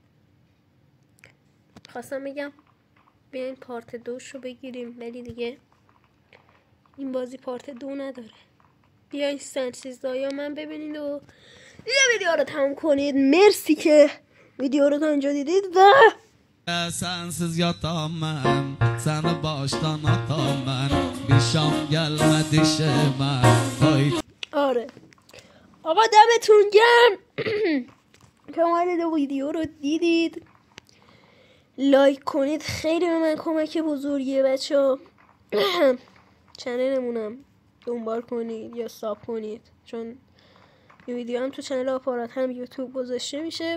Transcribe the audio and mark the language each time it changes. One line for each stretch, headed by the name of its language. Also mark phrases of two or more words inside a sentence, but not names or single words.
Persian: خواستم بگم بیاین پارت 2 رو بگیریم، ولی دیگه این بازی پارت 2 نداره. بیاین سنسیزدایا من ببینید و دیگه ویدیو رو تموم کنید. مرسی که ویدیو رو تا اینجا دیدید و
Turkish: Sensiz yatamam, seni baştan atamam. Bir şam gelmedi işime.
Persian: آره آقا دمتون گرم که اومدید ویدیو رو دیدید. لایک کنید، خیلی به من کمک بزرگیه بچه ها. چنلمونم دنبال کنید یا ساب کنید، چون این ویدیو هم تو چنل آپارات هم یوتیوب گذاشته میشه.